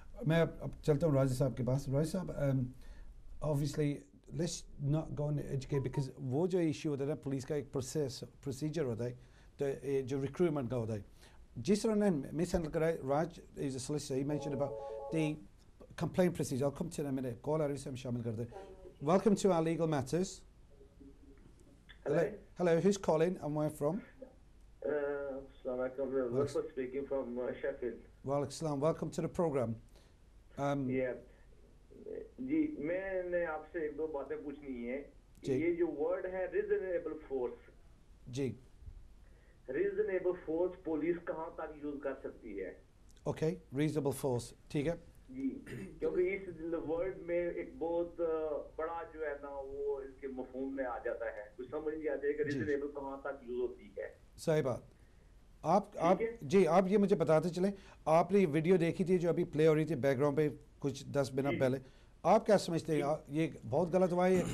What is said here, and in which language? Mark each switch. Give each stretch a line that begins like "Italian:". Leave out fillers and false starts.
Hindi: मैं अब चलता हूँ राजा साहब के पास। राजा साहब,
English: obviously let's not go on educate,
Hindi: because वो जो इशू होता है ना, पुलिस का एक प्रोसीजर होता है, तो जो रिक्रूटमेंट का होता है, जिस तरह ने मिस हैंडल करा है,
English: Raj is a solicitor, he mentioned about the complaint procedure. I'll come to it in a minute. Call our Isam Shamil Garde. Welcome to our legal matters. Hello. Hello, who's calling and where from? Assalamualaikum. Wilford speaking from Sheffield. Walaikum Assalam. Welcome to the program. Yeah.
Hindi: जी मैंने आपसे एक दो बातें पूछनी है। जी। ये जो word है reasonable force, जी, reasonable force पुलिस कहाँ तक यूज कर सकती है? okay, reasonable force, ठीक है जी, क्योंकि इस वर्ड में एक बहुत बड़ा जो है ना वो इसके मफहूम में आ जाता है, कुछ समझ नहीं आता है कि reasonable कहाँ तक यूज होती है। सही बात। आप जी, आप ये मुझे बताते चलें, आपने ये वीडियो देखी थी जो अभी प्ले हो रही थी बैकग्राउंड पे कुछ 10 मिनट पहले, आप क्या समझते हैं, ये बहुत गलत हुआ है?